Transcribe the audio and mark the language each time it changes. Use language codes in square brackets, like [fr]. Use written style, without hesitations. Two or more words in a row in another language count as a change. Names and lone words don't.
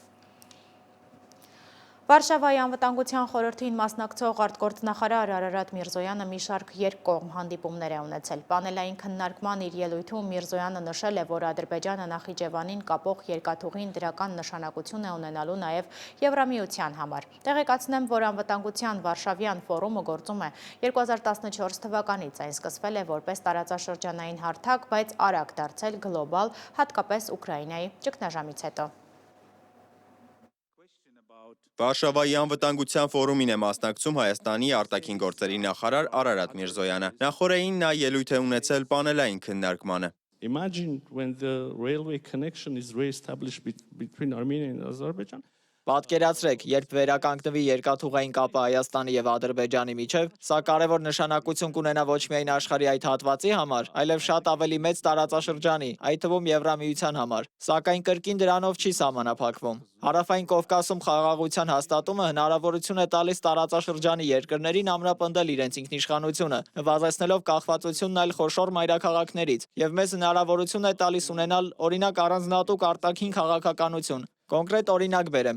[hy] Վարշավայի անվտանգության խորհրդին մասնակցող արտգործնախարար Արարատ Միրզոյանը մի շարք երկկողմ հանդիպումներ է ունեցել։ Պանելային քննարկման իր ելույթում Միրզոյանը նշել է, որ Ադրբեջանը Նախիջևանին կապող երկաթուղին դրական նշանակություն է ունենալու նաև Եվրամիության համար։ Տեղեկացնեմ, որ անվտանգության Վարշավյան ֆորումը գործում է 2014 թվականից, այն սկսվել է որպես տարածաշրջանային հարթակ, բայց արագ դարձել գլոբալ, հատկապես Ուկրաինայի ճգնաժամից հետո։ Վարշավայի անվտանգության ֆորումին է մասնակցում Հայաստանի արտաքին գործերի նախարար Արարատ Միրզոյանը։ Նախորդին նա ելույթ է ունեցել պանելային քննարկմանը։ [en] Imagine when the railway connection is re-established between Armenia and Azerbaijan. [hy] Պատկերացրեք, երբ վերականգնվի երկաթուղային կապը Հայաստանի եւ Ադրբեջանի միջև, սա կարևոր նշանակություն կունենա ոչ միայն աշխարհի այդ հատվածի համար, այլև շատ ավելի մեծ տարածաշրջանի, այդ թվում Եվրամիության համար։ Սակայն կրկին դրանով չի սահմանափակվում։ Հարավային Կովկասում խաղաղության հաստատումը հնարավորություն է տալիս տարածաշրջանի երկրներին ամրապնդել իրենց ինքնիշխանությունը, նվազեցնելով կախվածությունն այլ խոշոր մայրաքաղաքներից, եւ մեզ հնարավորություն է տալիս ունենալ օրինակ առանձնահատուկ արտաքին քաղաքականություն, Կոնկրետ օրինակ բերեմ.